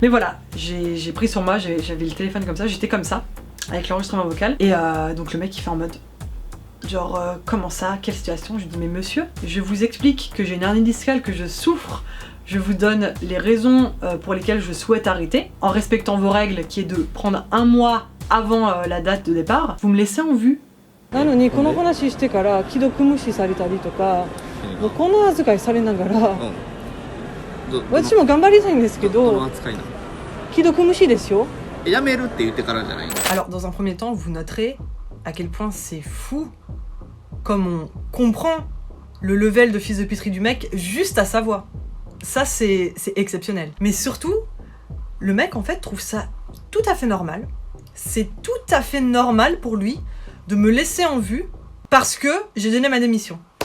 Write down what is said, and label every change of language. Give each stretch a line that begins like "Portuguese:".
French: Mais voilà, j'ai pris sur moi, j'avais le téléphone comme ça, j'étais comme ça, avec l'enregistrement vocal, et donc le mec il fait en mode, genre, comment ça, quelle situation? Je lui dis, mais monsieur, je vous explique que j'ai une hernie discale, que je souffre, je vous donne les raisons pour lesquelles je souhaite arrêter, en respectant vos règles, qui est de prendre un mois avant la date de départ, vous me laissez en vue.
Japanese: なのにこの話してから既読無視されたりとか、もうこんな扱いされながら、私も頑張りたいんですけど、既読無視ですよ。やめるって言ってからじゃないの。
French: Alors dans un premier temps, vous noterez à quel point c'est fou comme on comprend le level de fils de puterie du mec juste à sa voix. Ça, c'est exceptionnel. Mais surtout, le mec, en fait, trouve ça tout à fait normal. C'est tout à fait normal pour lui de me laisser en vue parce que j'ai donné ma démission.